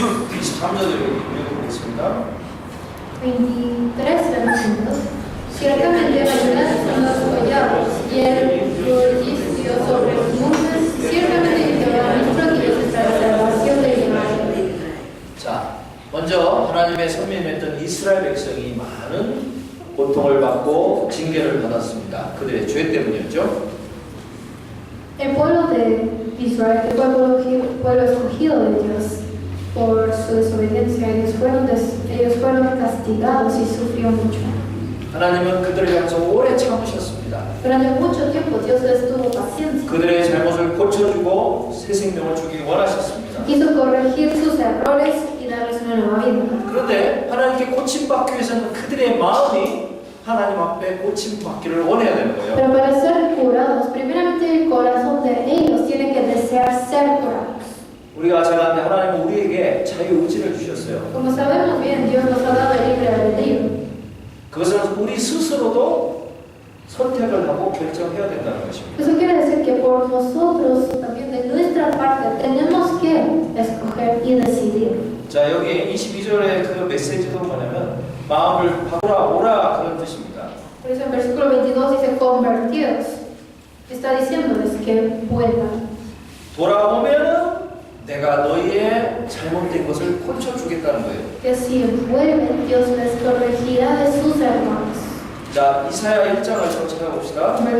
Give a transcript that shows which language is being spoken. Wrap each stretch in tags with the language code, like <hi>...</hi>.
<ko>23절 읽겠습니다.</ko> <es>23, leemos juntos. Ciertamente la verdad son los collados y el bullicio sobre los montes. Ciertamente Jehová nuestro Dios está la salvación de Israel.</es> <ko>자, 먼저 하나님의 선민했던 이스라엘 백성이 많은 고통을 받고 징계를 받았습니다. 그들의 죄 때문이었죠.</ko> <es>El pueblo de Israel, el pueblo escogido de Dios, por su desobediencia, ellos fueron castigados y sufrió mucho.</es> <ko>하나님은 그들을 향해서 오래 참으셨습니다.</ko> <es>Durante mucho tiempo Dios les tuvo paciencia.</es> <ko>그들의 잘못을 고쳐주고 새 생명을 주길 원하셨습니다.</ko> <es>Quiso corregir sus errores y darles una nueva vida.</es> <ko>그런데 하나님께 고침받기 위해서는 그들의 마음이 하나님 앞에 고침받기를 원해야 되는 거예요.</ko> <es>Pero para ser curados, primeramente el corazón de ellos tiene que desear ser curados.</es> <ko>우리가 잘 아는데 하나님은 우리에게 자유의지를 주셨어요.</ko> <es>Como sabemos bien, Dios nos ha dado el libre albedrío.</es> <ko>그것은 우리 스스로도 선택을 하고 결정해야 된다는 것입니다.</ko> <es>Eso quiere decir que por nosotros, también de nuestra parte, tenemos que escoger y decidir.</es> <ko>자, 여기 22절의 그 메시지도 뭐냐면 마음을 바꾸라 그런 뜻입니다.</ko> <es>Por eso en versículo 22 dice convertidos. Está diciéndoles que vuelvan.</es> <ko>돌아오면은 내가 너희의 잘못된 것을 고쳐주겠다는 거예요.</ko> <es>Que si vuelven, Dios les corregirá de sus errores.</es> <ko>자, 이사야 1장을 좀 찾아봅시다.</ko>